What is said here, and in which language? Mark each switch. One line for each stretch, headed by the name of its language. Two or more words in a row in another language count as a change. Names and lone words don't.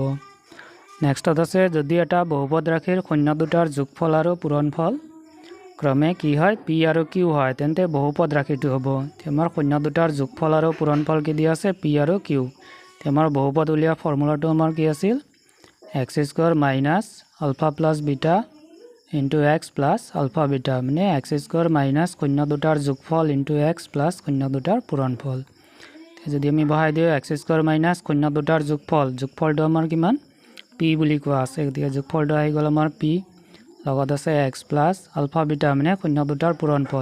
Assamese: নেক্সটত আছে যদি এটা বহুপদ ৰাশিৰ শূন্য দুটাৰ যোগফল আৰু পূৰণফল ক্ৰমে কি হয় p আৰু q হয় তেন্তে বহুপদ ৰাশিটো হ'ব। আমাৰ শূন্য দুটাৰ যোগফল আৰু পূৰণফল কি দিয়া আছে p আৰু q। আমাৰ বহুপদ উলিওৱা ফৰ্মুলাটো আমাৰ কি আছিল x² - α + β * x + α β, মানে x² - শূন্য দুটাৰ যোগফল x প্লাছ শূন্য দুটাৰ পূৰণফল। যদি আমি বহাই দিওঁ x² - শূন্য দুটাৰ যোগফলটো আমাৰ কিমান p বুলি কোৱা আছে। গতিকে যোগফলটো আহি গ'ল আমাৰ p লগত আছে x প্লাছ আলফা বিটা, মানে শূন্য দুটাৰ পূৰণফল।